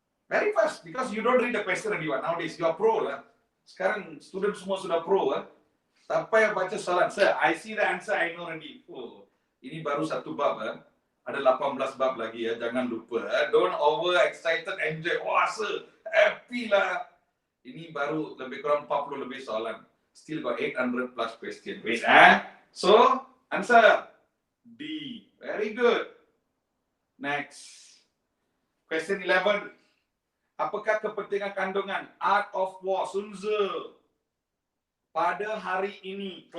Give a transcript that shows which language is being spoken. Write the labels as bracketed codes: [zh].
[en] Very fast, because you don't read the question anymore. Nowadays, you are pro lah. [ms] Sekarang student semua sudah pro lah. Tak payah baca soalan. [en] Sir, I see the answer, I know already. [ms] Oh, ini baru satu bab lah. Ada 18 bab lagi ya, jangan lupa. [en] Don't over excited, enjoy. Wah, sir, happy lah. [ms] Ini baru lebih kurang 40 lebih soalan. [en] Still got 800 plus question. Wait, So, answer D. Very good. Next. Question 11. [ms] Apakah kepentingan kandungan Art of War Sun Tzu pada hari ini?